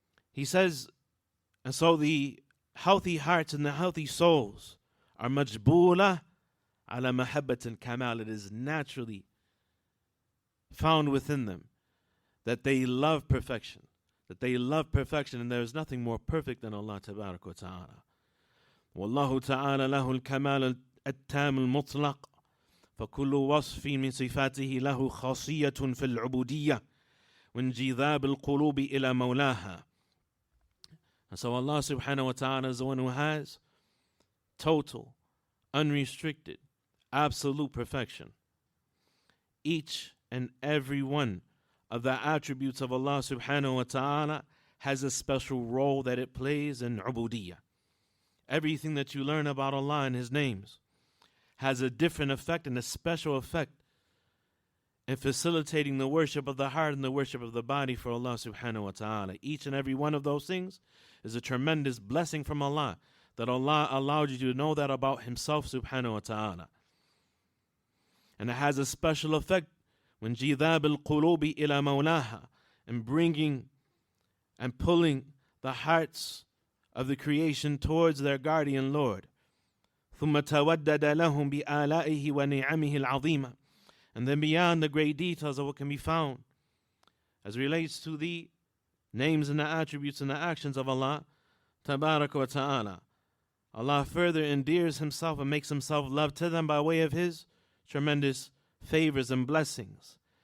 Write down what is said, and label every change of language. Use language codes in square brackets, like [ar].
[en] He says, and so the healthy hearts and the healthy souls are [ar] majbula ala mahabbat al-kamal. [en] It is naturally found within them that they love perfection. That they love perfection, and there is nothing more perfect than Allah tabarak wa ta'ala. [ar] Wallahu ta'ala lahu al-kamal al-tam al-mutlaq. فكل وصف من صفاته له خاصية في العبودية وانجذاب القلوب إلى مولاها. [en] And so Allah subhanahu wa ta'ala is the one who has total, unrestricted, absolute perfection. Each and every one of the attributes of Allah subhanahu wa ta'ala has a special role that it plays in ubudiyah. Everything that you learn about Allah and His names has a different effect and a special effect in facilitating the worship of the heart and the worship of the body for Allah subhanahu wa ta'ala. Each and every one of those things is a tremendous blessing from Allah, that Allah allowed you to know that about Himself subhanahu wa ta'ala. And it has a special effect when [ar] jidab al-qulubi ila mawlaha, [en] and bringing and pulling the hearts of the creation towards their guardian Lord. [ar] ثم تودد لهم بآلائه ونعمه العظيمة. [en] And then beyond the great details of what can be found as relates to the names and the attributes and the actions of Allah tabaraka wa ta'ala, Allah further endears Himself and makes Himself loved to them by way of His tremendous favors and blessings.